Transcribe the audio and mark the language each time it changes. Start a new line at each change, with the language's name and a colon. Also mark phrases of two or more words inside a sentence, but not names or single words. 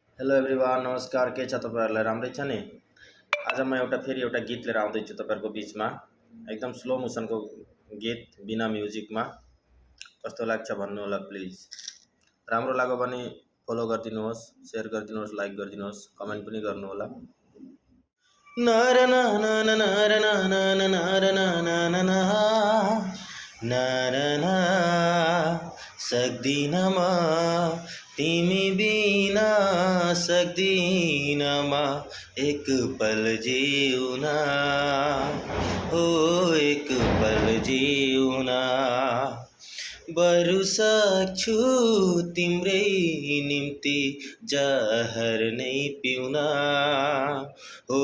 English: Hello everyone,
Nepali: नमस्कार। के छ तपाईहरुलाई? राम्रै छ नि? आज म फेरि एउटा गीत लिएर आउँदैछु तपाईहरुको बीचमा। एकदम
English: slow motion
Nepali: गीत बिना म्युजिकमा। कस्तो लाग्छ भन्नु होला प्लिज। राम्रो लाग्यो भने फलो गरिदिनुहोस्, शेयर गरिदिनुहोस्, लाइक गरिदिनुहोस्, कमेन्ट पनि गर्नु होला। नर न न न नर न न न नर न न न न नर न सक्दिन म तिमी बिना सक्दिन म एक पल जिउन हो एक पल जिउन बरु सक्छु तिम्रै निम्ति जहर नै पिउन हो